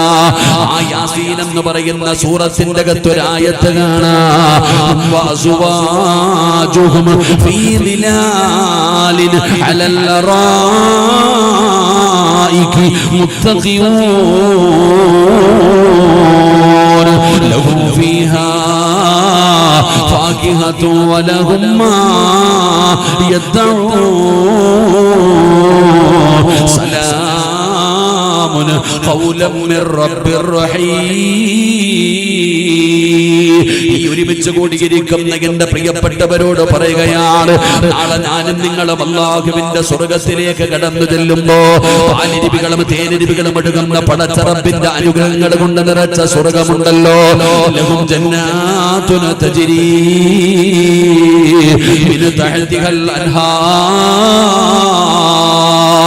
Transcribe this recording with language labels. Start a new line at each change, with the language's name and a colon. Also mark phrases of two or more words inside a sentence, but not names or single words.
Malayalam: ആ യാസീൻ എന്ന് പറയുന്ന സൂറത്തിന്റെ അകത്തൊരായത്ത് കാണാം.
Arabic: وأزواجهم في ظلال على الأرائك متكئون لهم فيها فاكهة ولهم ما يدعون سلام قولا من رب رحيم.
Malayalam: ഈ ഒരുമിച്ച് കൂടിയിരിക്കുന്ന എന്റെ പ്രിയപ്പെട്ടവരോട് പറയുകയാണ്, നാളെ ഞാനും നിങ്ങളും അല്ലാഹുവിന്റെ സ്വർഗ്ഗത്തിലേക്ക് കടന്നു ചെല്ലുമ്പോ പാലിരിപികളും തേനിരിപികളും ഒഴുകുന്ന പടച്ചറബിന്റെ അനുഗ്രഹങ്ങൾ കൊണ്ട് നിറച്ച സ്വർഗ്ഗമുണ്ടല്ലോ.
Arabic: لهم جنات تجري من تحتها الأنهار.